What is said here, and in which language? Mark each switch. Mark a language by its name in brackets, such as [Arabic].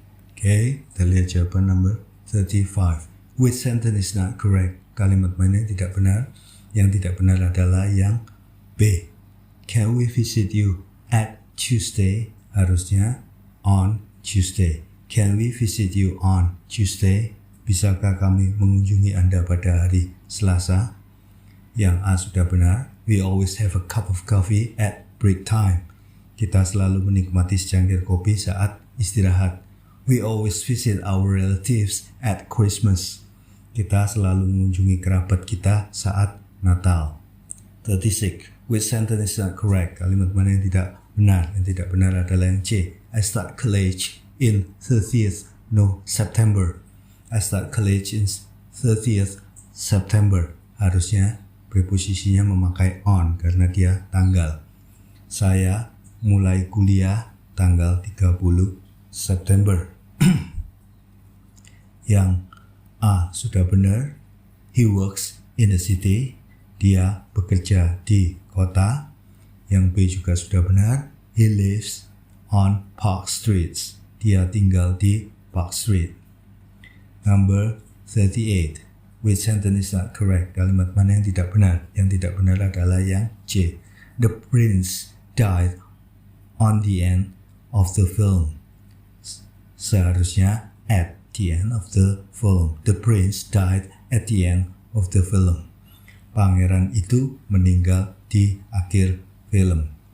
[Indonesian] Oke, kita lihat jawaban number 35. [English] Which sentence is not correct? [Indonesian] Kalimat mana yang tidak benar? Yang tidak benar adalah yang B. [English] Can we visit you at Tuesday? [Indonesian] Harusnya [English] on Tuesday. Can we visit you on Tuesday? [Indonesian] Bisakah kami mengunjungi Anda pada hari Selasa? Yang A sudah benar. [English] We always have a cup of coffee at break time. [Indonesian] Kita selalu menikmati secangkir kopi saat istirahat. [English] We always visit our relatives at Christmas. [Indonesian] Kita selalu mengunjungi kerabat kita saat Natal. 36. [English] Which sentence is not correct? [Indonesian] Kalimat mana yang tidak benar? Yang tidak benar adalah yang C. [English] I start college in 30th September. I start college in 30th September. [Indonesian] Harusnya preposisinya memakai on karena dia tanggal. Saya mulai kuliah tanggal 30 September. Yang A sudah benar. [English] He works in the city. [Indonesian] Dia bekerja di kota. Yang B juga sudah benar. [English] He lives on Park Street. [Indonesian] Dia tinggal di Park Street. [English] Number 38. Which sentence is not correct? [Indonesian] Kalimat mana yang tidak benar? Yang tidak benar adalah yang C. [English] The prince died on the end of the film. [Indonesian] Seharusnya [English] at the end of the film. The prince died at the end of the film. [Indonesian] Pangeran itu meninggal di akhir film.